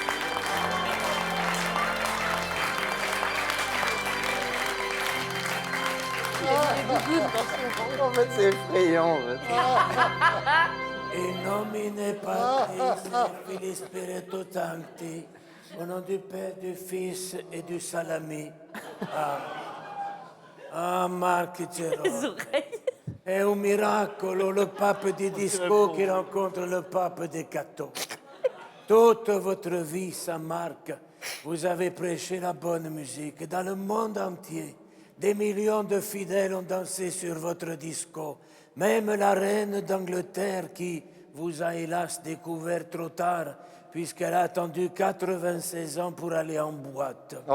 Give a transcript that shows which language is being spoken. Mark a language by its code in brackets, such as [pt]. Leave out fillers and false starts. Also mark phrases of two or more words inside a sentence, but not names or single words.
[fr] Il a mis des gougounes dans son ventre. En fait, c'est effrayant. En fait. [la] In nomine Patris et Filii Spiritus Sancti, [fr] au nom du Père, du Fils et du Salami. Ah, Marc Les Gérard. oreilles. [it] È un miracolo, [fr] le pape di disco qui rencontre le pape des gâteaux. Toute votre vie, Saint-Marc, vous avez prêché la bonne musique. Dans le monde entier, des millions de fidèles ont dansé sur votre disco. Même la reine d'Angleterre qui vous a hélas découvert trop tard, puisqu'elle a attendu 96 ans pour aller en boîte.